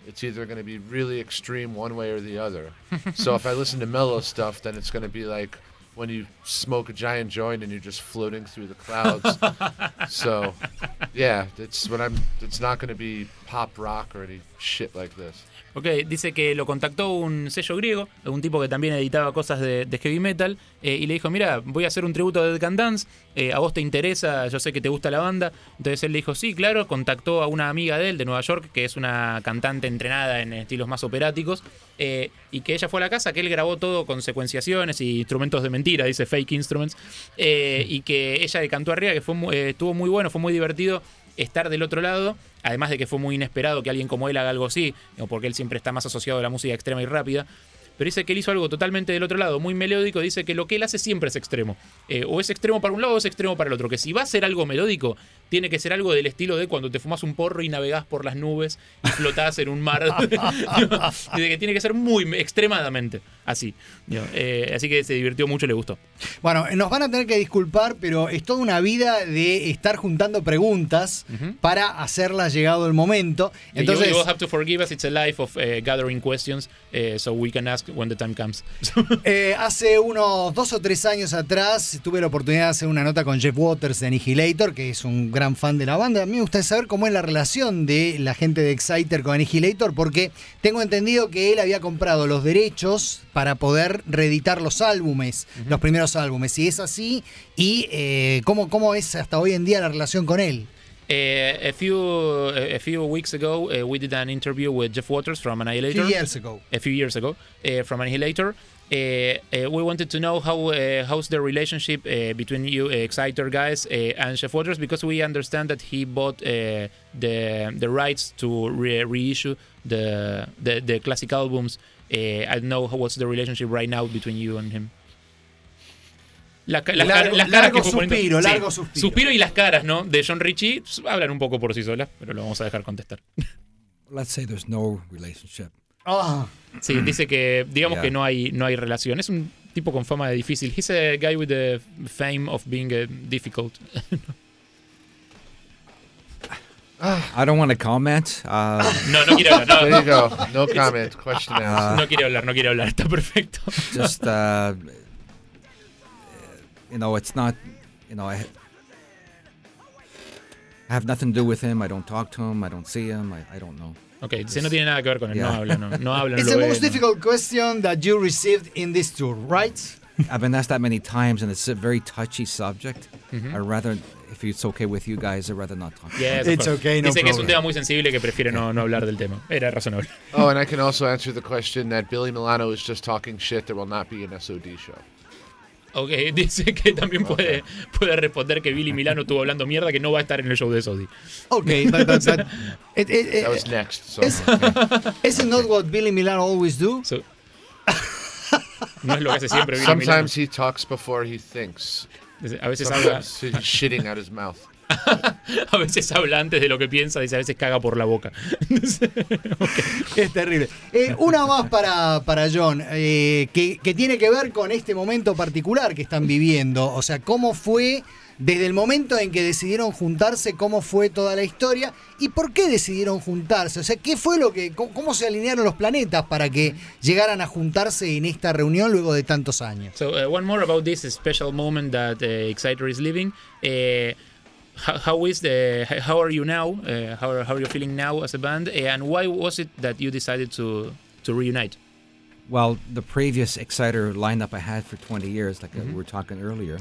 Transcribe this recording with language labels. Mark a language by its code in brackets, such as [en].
[en] It's either going to be really extreme one way or the other. So if I listen to mellow stuff, then it's going to be like when you smoke a giant joint and you're just floating through the clouds. So yeah, it's not going to be pop rock or any shit like this. [es] Okay, dice que lo contactó un sello griego, un tipo que también editaba cosas de heavy metal, y le dijo, mira, voy a hacer un tributo a Dead Can Dance, a vos te interesa, yo sé que te gusta la banda. Entonces él le dijo, sí, claro, contactó a una amiga de él de Nueva York, que es una cantante entrenada en estilos más operáticos, y que ella fue a la casa, que él grabó todo con secuenciaciones y instrumentos de mentira, dice [en] fake instruments, [es] y que ella le cantó arriba, que estuvo muy bueno, fue muy divertido estar del otro lado, además de que fue muy inesperado que alguien como él haga algo así, porque él siempre está más asociado a la música extrema y rápida. Pero dice que él hizo algo totalmente del otro lado, muy melódico. Dice que lo que él hace siempre es extremo, o es extremo para un lado o es extremo para el otro. Que si va a ser algo melódico, tiene que ser algo del estilo de cuando te fumas un porro y navegás por las nubes y flotás en un mar. Y de que tiene que ser muy extremadamente así. Así que se divirtió mucho, le gustó. Bueno, nos van a tener que disculpar, pero es toda una vida de estar juntando preguntas para hacerlas llegado el momento. Entonces, [en] you will have to forgive us. It's a life of gathering questions, so we can ask when the time comes. [es] Hace unos 2 o 3 años atrás tuve la oportunidad de hacer una nota con Jeff Waters de Annihilator, que es un gran fan de la banda. A mí me gustaría saber cómo es la relación de la gente de Exciter con Annihilator, porque tengo entendido que él había comprado los derechos para poder reeditar los álbumes, los primeros álbumes. Si es así, y cómo es hasta hoy en día la relación con él. [en] A few weeks ago, we did an interview with Jeff Waters from Annihilator. A few years ago, From Annihilator. We wanted to know how's the relationship between you, Exciter guys, and Jeff Waters, because we understand that he bought the rights to reissue the classic albums. I don't know what's the relationship right now between you and him. [es] Largo suspiro y las caras, ¿no? De John Ritchie hablan un poco por sí solas, pero lo vamos a dejar contestar. [en] Let's say there's no relationship. Oh. [es] Sí, dice que digamos que no hay relación. Es un tipo con fama de difícil. [en] He's a guy with the fame of being difficult. I don't want to comment. [es] No quiere hablar. No. [en] There you go. No comment. Question asked. [es] No quiere hablar. Está perfecto. [en] Just you know, it's not, you know, I have nothing to do with him. I don't talk to him. I don't see him. I don't know. Okay, it's, [es] no tiene nada que ver con él. [en] Yeah. [es] No habla. [en] It's [es] no [en] the most [es] ve, [en] difficult [es] no. [en] question that you received in this tour, right? I've been asked that many times, and it's a very touchy subject. I'd rather, if it's okay with you guys, I'd rather not talk. Yeah, it's okay, no [es] dice Dice que es un tema muy sensible que prefiere no hablar del tema. Era razonable. [en] Oh, and I can also answer the question that Billy Milano is just talking shit. There will not be an SOD show. [es] Ok, dice que también puede responder que Billy Milano estuvo hablando mierda, que no va a estar en el show de SOD. [en] Ok, that was next. So, isn't not what Billy Milano always do? So, [es] no es lo que hace siempre Billy Milano. [en] Sometimes he talks before he thinks. [es] A veces habla. [en] Shitting out his mouth. [es] A veces habla antes de lo que piensa, dice, a veces caga por la boca. Okay. Es terrible. Una más para John, que tiene que ver con este momento particular que están viviendo. O sea, ¿cómo fue desde el momento en que decidieron juntarse? ¿Cómo fue toda la historia? ¿Y por qué decidieron juntarse? O sea, ¿qué fue lo que, cómo se alinearon los planetas para que llegaran a juntarse en esta reunión luego de tantos años? [en] So, one more about this special moment that Exciter is living. How are you now? How are you feeling now as a band? And why was it that you decided to reunite? Well, the previous Exciter lineup I had for 20 years, like mm-hmm. we were talking earlier.